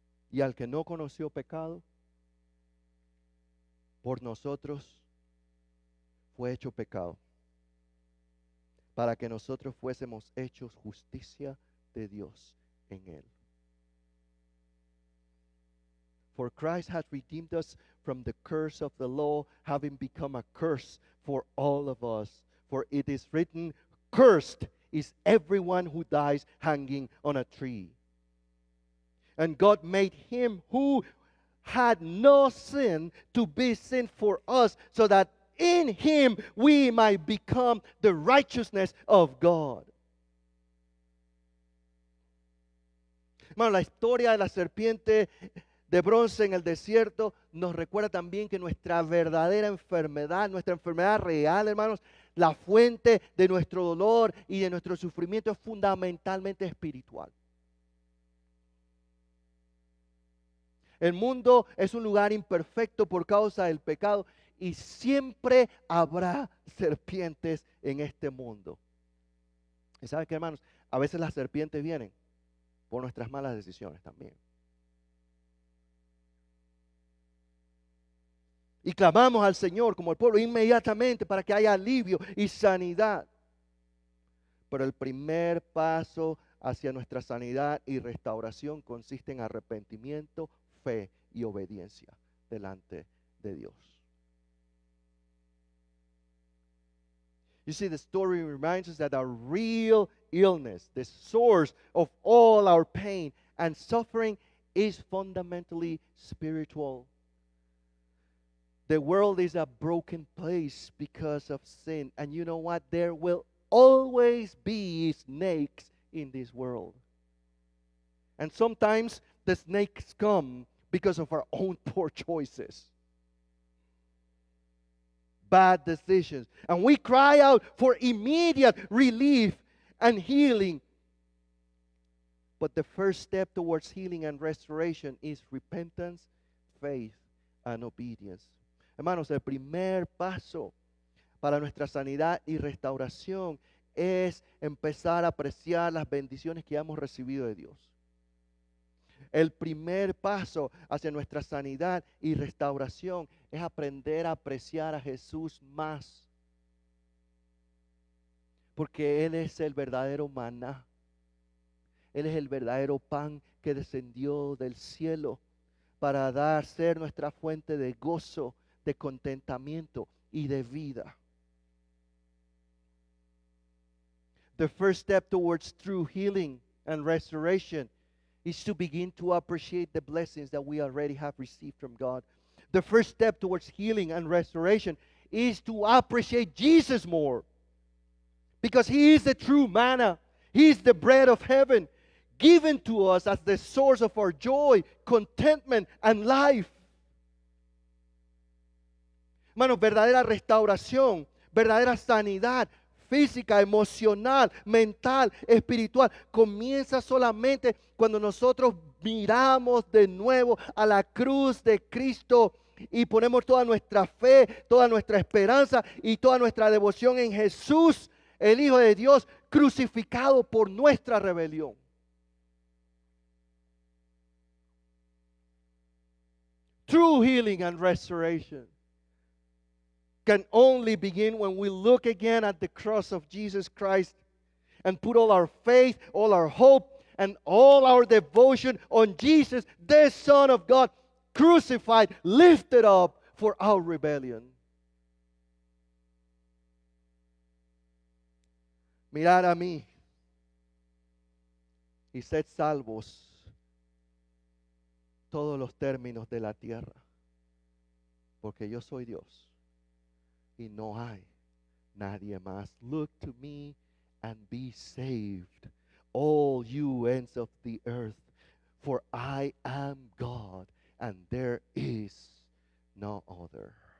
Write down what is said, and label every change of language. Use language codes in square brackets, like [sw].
[es] Y al que no conoció pecado, por nosotros fue hecho pecado, para que nosotros fuésemos hechos justicia de Dios en él. [en] For Christ hath redeemed us from the curse of the law, having become a curse for all of us. For it is written, cursed is everyone who dies hanging on a tree. And God made him who had no sin to be sin for us, so that in him we might become the righteousness of God. [es] Hermano, la historia de la serpiente de bronce en el desierto nos recuerda también que nuestra verdadera enfermedad, nuestra enfermedad real, hermanos, la fuente de nuestro dolor y de nuestro sufrimiento es fundamentalmente espiritual. El mundo es un lugar imperfecto por causa del pecado y siempre habrá serpientes en este mundo. ¿Y saben qué, hermanos? A veces las serpientes vienen por nuestras malas decisiones también. Y clamamos al Señor como el pueblo inmediatamente para que haya alivio y sanidad. Pero el primer paso hacia nuestra sanidad y restauración consiste en arrepentimiento, fe y obediencia delante de Dios. [en] You see, the story reminds us that our real illness, the source of all our pain and suffering, is fundamentally spiritual. The world is a broken place because of sin. And you know what? There will always be snakes in this world. And sometimes the snakes come because of our own poor choices, bad decisions. And we cry out for immediate relief and healing. But the first step towards healing and restoration is repentance, faith, and obedience. [es] Hermanos, el primer paso para nuestra sanidad y restauración es empezar a apreciar las bendiciones que hemos recibido de Dios. El primer paso hacia nuestra sanidad y restauración es aprender a apreciar a Jesús más. Porque Él es el verdadero maná. Él es el verdadero pan que descendió del cielo para ser nuestra fuente de gozo, de contentamiento y de vida. [en] The first step towards true healing and restoration is to begin to appreciate the blessings that we already have received from God. The first step towards healing and restoration is to appreciate Jesus more, because He is the true manna. He is the bread of heaven, given to us as the source of our joy, contentment, and life. [es] Hermanos, verdadera restauración, verdadera sanidad física, emocional, mental, espiritual, comienza solamente cuando nosotros miramos de nuevo a la cruz de Cristo y ponemos toda nuestra fe, toda nuestra esperanza y toda nuestra devoción en Jesús, el Hijo de Dios, crucificado por nuestra rebelión. [en] True healing and restoration can only begin when we look again at the cross of Jesus Christ and put all our faith, all our hope, and all our devotion on Jesus, the Son of God, crucified, lifted up for our rebellion. [es] Mirad a mí y sed salvos todos los términos de la tierra, porque yo soy Dios y no hay nadie más. [en] Look to me and be saved, all you ends of the earth, for I am God and there is no other.